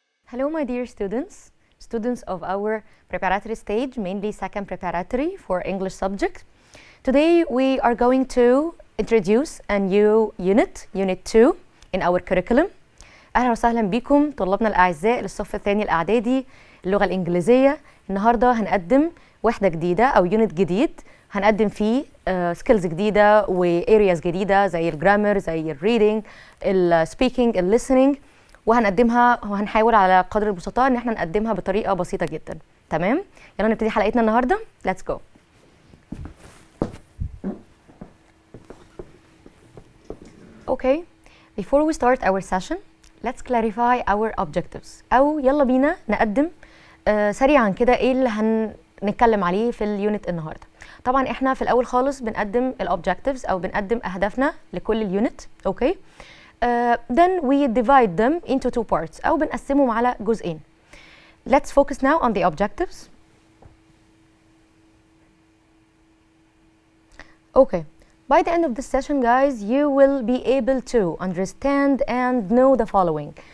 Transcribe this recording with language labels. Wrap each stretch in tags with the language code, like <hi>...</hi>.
<en>Hello, my dear students, students of our preparatory stage, mainly second preparatory for English subject. Today we are going to introduce a new unit, Unit 2 in our curriculum.</en> <ar>أهلا وسهلا بكم طلابنا الأعزاء للصف الثاني الإعدادي اللغة الإنجليزية. النهاردة هنقدم وحدة جديدة أو يونت جديد هنقدم فيه سكيلز جديدة وارياز جديدة زي الجرامر، زي الريدنج، السبيكينج، الليسننج، وهنقدمها وهنحاول على قدر المستطاع ان احنا نقدمها بطريقة بسيطة جدا. تمام؟ يلا نبتدي حلقتنا النهاردة.</ar> <en>Let's go. Okay, before we start our session, let's clarify our objectives.</en> <ar>أو يلا بينا نقدم سريعا كده ايه اللي هنتكلم عليه في اليونت النهاردة. طبعا احنا في الأول خالص بنقدم الأوبجكتيفز أو بنقدم أهدافنا لكل اليونت.</ar> <en>Okay. Then we divide them into two parts</en> <ar>أو بنقسمهم على جزئين.</ar> <en>Let's focus now on the objectives. Okay. By the end of this session, guys, you will be able to understand and know the following.</en>